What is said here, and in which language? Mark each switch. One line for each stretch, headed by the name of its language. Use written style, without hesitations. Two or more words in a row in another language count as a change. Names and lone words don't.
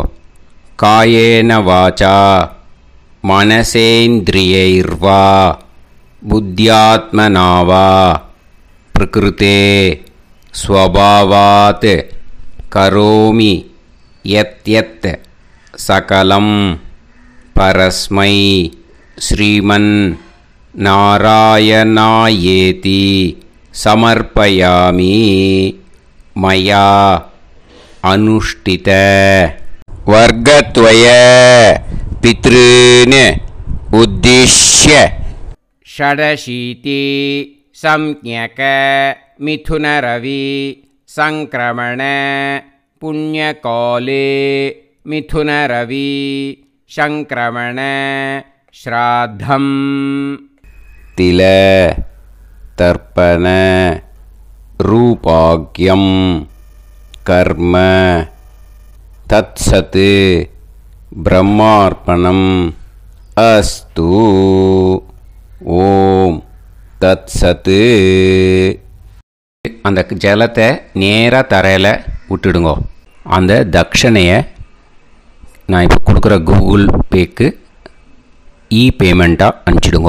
Sanskrit: कायेन वाचा मनसेन्द्रियैर्वा बुद्ध्यात्मनावा प्रकृते स्वभावात् करोमि यत् यत् सकलं परस्मै श्रीमन् नारायणायेति समर्पयामि मया अनुष्ठित. वर्गत्वय पितॄन् उद्दिश्य षडशीति संज्ञक मिथुनरवि संक्रमण पुण्यकाले मिथुनरवि संक्रमण श्राद्धम् तिल तर्पण रूपाग्यं कर्म तत्सत् ब्रह्मार्पणम् अस्तु. ओम् तत्सत्.
Tamil: அந்த ஜலத்தை நேராக தரையில் விட்டுடுங்கோ. அந்த தட்சணையை நான் இப்போ கொடுக்குற கூகுள் பேக்கு பேமெண்ட்டாக அனுப்பிச்சிடுங்கோ.